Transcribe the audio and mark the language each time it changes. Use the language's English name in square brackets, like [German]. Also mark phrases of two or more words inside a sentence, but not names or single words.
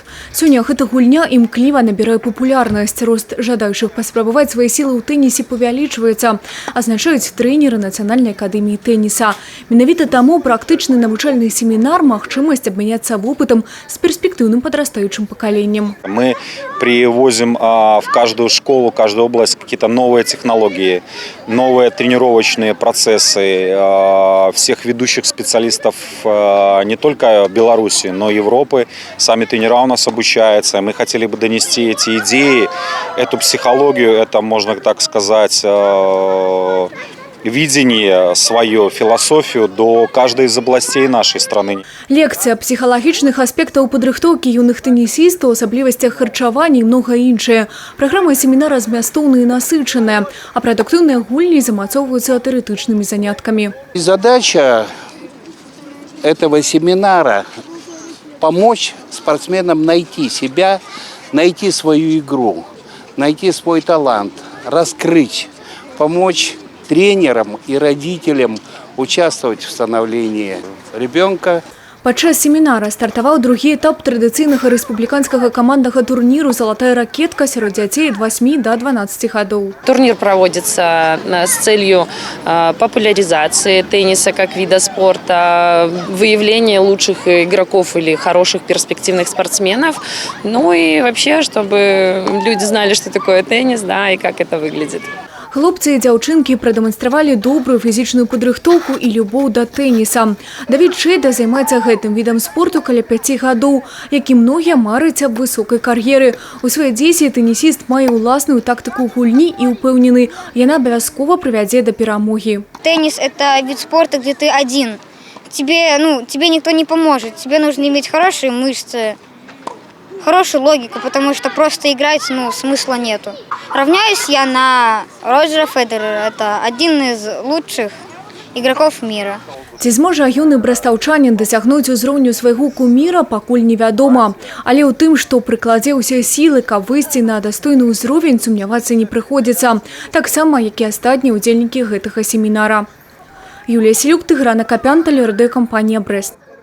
[Belarusian] Сёння гэта гульня імкліва набірае папулярнасць. Рост жадаючых паспрабаваць свае сілы ў тэнісе павялічваецца, азначаюць трэнеры Нацыянальнай акадэміі тэніса. Менавіта таму практычны навучальны семінар – магчымасць абмяняцца вопытам з перспектыўным падрастаючым пакаленнем. [Russian] Мы привозим в каждую школу, каждую область какие-то новые технологии, новые тренировочные процессы всех ведущих специалистов не только Беларуси, но и Европы. Сами тренера у нас обучаются. Мы хотели бы донести эти идеи, эту психологию, это, можно так сказать, видение, свою философию до каждой из областей нашей страны. [Belarusian] Лекция психологічных аспектаў падрыхтоўкі юных тэнісістаў, асаблівасцях харчавання і многае іншае. Праграма семінара змястоўная і насычаная, а прадуктыўныя гульні замацоўваюцца тэарэтычнымі заняткамі. [Russian] Задача этого семинара – помочь спортсменам найти себя, найти свою игру, найти свой талант, раскрыть, помочь тренерам и родителям участвовать в становлении ребенка. [Belarusian] Падчас семінара стартаваў другі этап традыцыйнага рэспубліканскага каманднага турніру «Золотая ракетка» сярод дзяцей ад 8 до 12 гадоў. [Russian] Турнир проводится с целью популяризации тенниса как вида спорта, выявления лучших игроков или хороших перспективных спортсменов. Ну и вообще, чтобы люди знали, что такое теннис, да, и как это выглядит. [Belarusian] Хлопцы і дзяўчынкі прадэманстравалі добрую фізічную падрыхтоўку і любоў да тэніса. Давід Шэйда займаецца гэтым відам спорту каля 5 гадоў, як і многія мараць аб высокай кар'еры. У свае дзеці тэнісіст мае ўласную тактыку гульні і ўпэўнены, яна абавязкова прывядзе да перамогі. [Russian] Теннис – это вид спорта, где ты один. Тебе никто не поможет. Тебе нужно иметь хорошие мышцы, хорошую логику, потому что просто играть смысла нету. Равняюсь я на Роджера Федерера. Это один из лучших игроков мира. [Belarusian] Ці зможа юны брастаўчанін дасягнуць узроўню свайго куміра, пакуль невядома. Але ў тым, што прыкладзе ўсе сілы, каб выйсці на дастойны ўзровень, сумнявацца не прыходзіцца. Таксама, як і астатнія ўдзельнікі гэтага семінара. Юлія Селюк, Тыгран Акапян, тэлерадыёкампанія «Брэст».